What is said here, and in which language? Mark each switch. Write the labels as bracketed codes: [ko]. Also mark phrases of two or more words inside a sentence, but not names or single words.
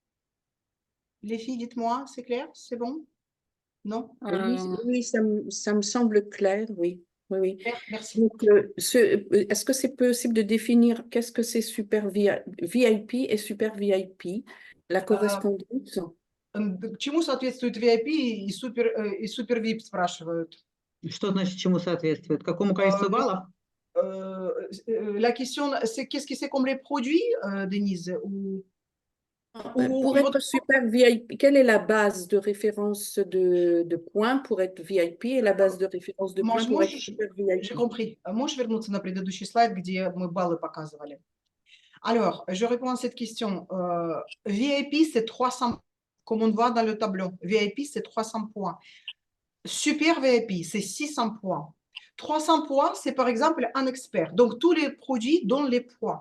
[fr] Les filles, dites-moi, c'est clair? C'est bon? Non? Oui, Euh, oui, ça me semble clair, oui. Oui, oui. Merci. Donc, est-ce que c'est possible de définir qu'est-ce que c'est super VIP et super VIP, la correspondance? [ru] К чему соответствует VIP и супер VIP, спрашивают. Что значит чему соответствует? Какому Euh, количеству баллов? [fr] La question, c'est qu'est-ce que c'est comme les produits, Denise? Pour être super VIP, quelle est la base de référence de points pour être VIP et la base de référence de points pour être super J'ai VIP? compris. [ru] Можешь вернуться на предыдущий слайд, где мы баллы показывали? [fr] Alors, je réponds à cette question. VIP, c'est 300, comme on voit dans le tableau. VIP, c'est 300 points. Super VIP, c'est 600 points. 300 points, c'est par exemple un expert. Donc, tous les produits donnent les points.